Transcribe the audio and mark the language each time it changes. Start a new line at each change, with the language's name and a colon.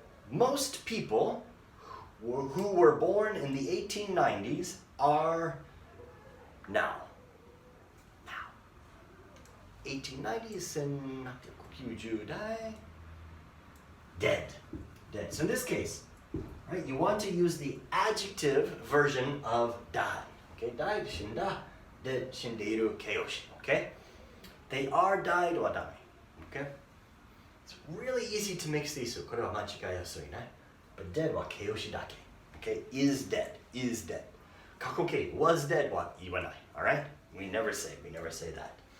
English: Most people who were born in the 1890s are now. 1890s, 1990代 dead. So in this case, right, you want to use the adjective version of died. Okay, died,
Japanese: 死んだ,
English: dead,
Japanese: 死んでいる形容詞.
English: Okay, they are died or die. Okay, it's really easy to mix these.
Japanese: これは間違いやすいね.
English: But dead
Japanese: は形容詞だけ.
English: Okay, is dead.
Japanese: 過去形 was dead は言わない.
English: All right, we never say that.